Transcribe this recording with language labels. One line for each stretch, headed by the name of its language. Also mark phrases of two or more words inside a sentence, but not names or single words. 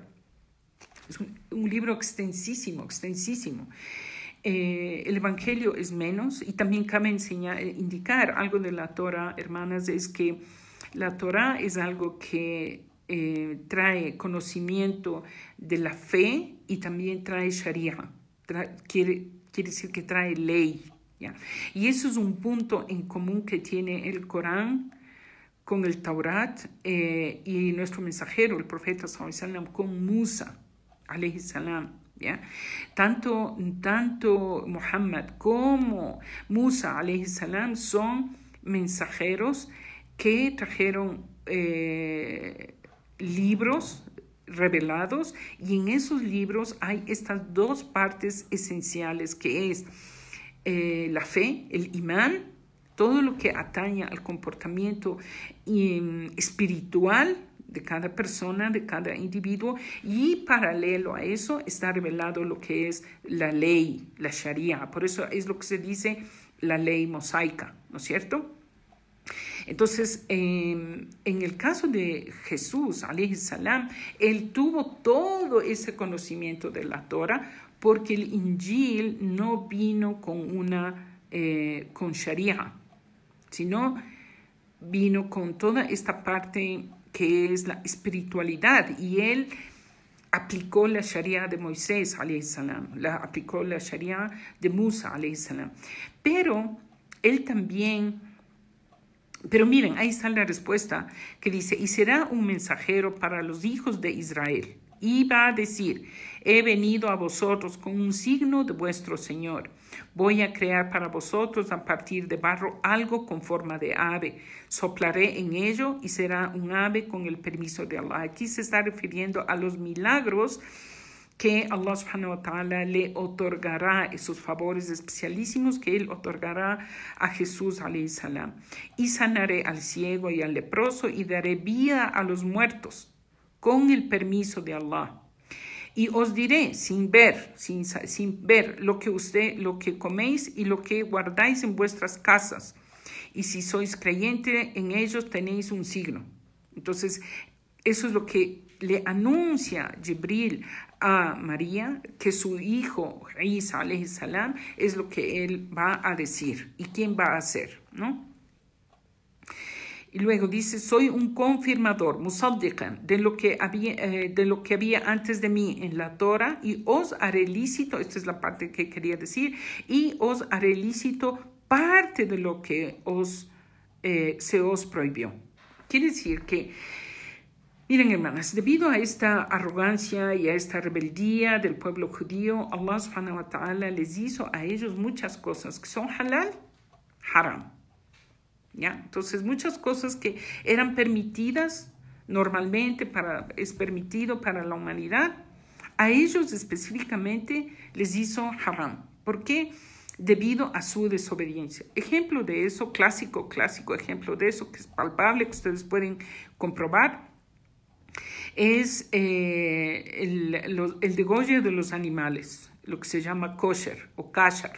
Spanish: Es un libro extensísimo. El Evangelio es menos, y también cabe indicar algo de la Torah, hermanas, es que la Torah es algo que trae conocimiento de la fe y también trae Sharia. Quiere decir que trae ley, ¿ya? Y eso es un punto en común que tiene el Corán con el Taurat y nuestro mensajero, el profeta
Arabic: صلى الله عليه وسلم,
Spanish: con Musa
Arabic: عليه السلام,
Spanish: ¿ya? Tanto Muhammad como Musa
Arabic: عليه السلام
Spanish: son mensajeros que trajeron libros revelados, y en esos libros hay estas dos partes esenciales, que es la fe, el imán, todo lo que atañe al comportamiento espiritual de cada persona, de cada individuo, y paralelo a eso está revelado lo que es la ley, la Sharia. Por eso es lo que se dice la ley mosaica, ¿no es cierto? Entonces, en el caso de Jesús,
Arabic: عليه السلام,
Spanish: él tuvo todo ese conocimiento de la Torah, porque el Injil no vino con Sharia, sino vino con toda esta parte que es la espiritualidad, y él aplicó la Sharia de Moisés,
Arabic: عليه السلام,
Spanish: aplicó la Sharia de Musa,
Arabic: عليه السلام.
Spanish: Pero él también... Pero miren, ahí está la respuesta que dice: y será un mensajero para los hijos de Israel, y va a decir: he venido a vosotros con un signo de vuestro Señor. Voy a crear para vosotros a partir de barro algo con forma de ave. Soplaré en ello y será un ave con el permiso de Allah. Aquí se está refiriendo a los milagros que Allah
Arabic: سبحانه وتعالى
Spanish: le otorgará, esos favores especialísimos que él otorgará a Jesús
Arabic: عليه السلام.
Spanish: Y sanaré al ciego y al leproso, y daré vida a los muertos con el permiso de Allah. Y os diré sin ver lo que coméis y lo que guardáis en vuestras casas. Y si sois creyentes en ellos, tenéis un signo. Entonces, eso es lo que le anuncia Jibril a María, que su hijo Isa
Arabic: عليه السلام
Spanish: es lo que él va a decir y quién va a hacer, ¿no? Y luego dice: soy un confirmador, musaddiqan, de lo que había antes de mí en la Torah, y os haré lícito, esta es la parte que quería decir, y os haré lícito parte de lo que se os prohibió. Quiere decir que, miren, hermanas, debido a esta arrogancia y a esta rebeldía del pueblo judío, Allah
Arabic: سبحانه وتعالى
Spanish: les hizo a ellos muchas cosas que son halal, haram. ¿Ya? Entonces, muchas cosas que eran permitidas normalmente, es permitido para la humanidad, a ellos específicamente les hizo haram. ¿Por qué? Debido a su desobediencia. Ejemplo de eso, clásico ejemplo de eso, que es palpable, que ustedes pueden comprobar, es el degollo de los animales, lo que se llama kosher o kasher.